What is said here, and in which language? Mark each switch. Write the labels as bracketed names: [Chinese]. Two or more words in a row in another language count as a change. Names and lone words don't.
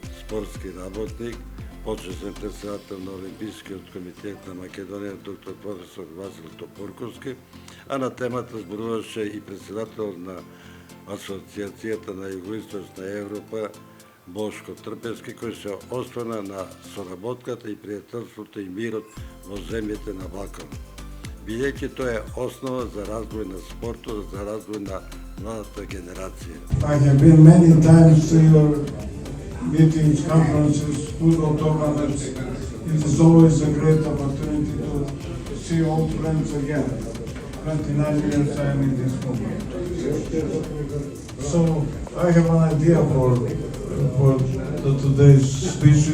[Macedonian] спортски работник, почесен председател на Олимпискиот комитет на Македонија, доктор професор Васил Топурковски, а на темата зборуваше и председател на Асоцијацијата на Југоисточна Европа Бошко Трпевски, кој се осврна на соработката и пријателството и мирот во земјите на Балкан. бидејќи тоа е основа за развој на спортот, за развој на младата генерација. [English] I have been many times to your meetings, conferences, football tournaments. It is always a great opportunity to see old friends again. 29 years I am in this movement. So I have an idea for today's speech.